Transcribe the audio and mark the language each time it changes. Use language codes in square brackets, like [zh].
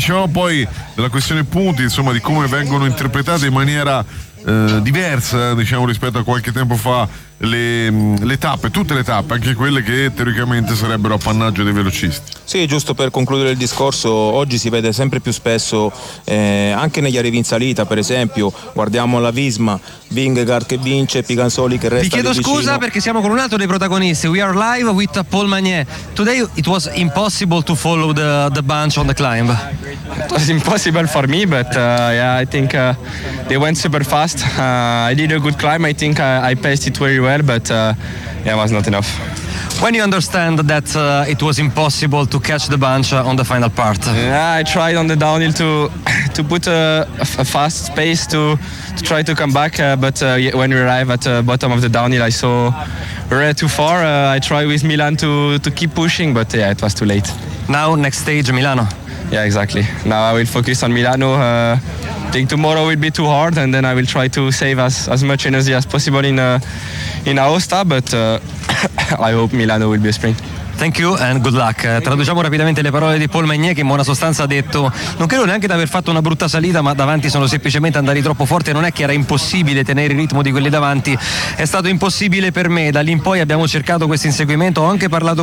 [it] Dicevamo poi della questione punti, insomma, di come vengono interpretate in maniera diversa, diciamo, rispetto a qualche tempo fa, le tappe, tutte le tappe, anche quelle che teoricamente sarebbero appannaggio dei velocisti. Sì, giusto per concludere il discorso, oggi si vede sempre più spesso, anche negli arrivi in salita, per esempio, guardiamo la Visma, Vingegaard che vince, Piganzoli che resta lì. Ti chiedo scusa perché siamo con un altro dei protagonisti, [en] we are live with Paul Magnier. Today it was impossible to follow the bunch on the climb. It was impossible for me, but yeah, I think they went super fast. I did a good climb, I think I passed it very well, but it was not enough. When you understand that it was impossible to catch the bunch on the final part? Yeah, I tried on the downhill to put a fast pace to try to come back, but when we arrived at the bottom of the downhill, I saw we're too far. I tried with Milan to keep pushing, but yeah, it was too late. Now, next stage, Milano. Yeah, exactly. Now I will focus on Milano. I think tomorrow will be too hard, and then I will try to save as much energy as possible in Aosta, but I hope Milano will be a sprint. Thank you and good luck. [it] Traduciamo rapidamente le parole di Paul Magnier, che in buona sostanza ha detto: non credo neanche di aver fatto una brutta salita, ma davanti sono semplicemente andati troppo forte, non è che era impossibile tenere il ritmo di quelli davanti, è stato impossibile per me. Da lì in poi abbiamo cercato questo inseguimento, ho anche parlato con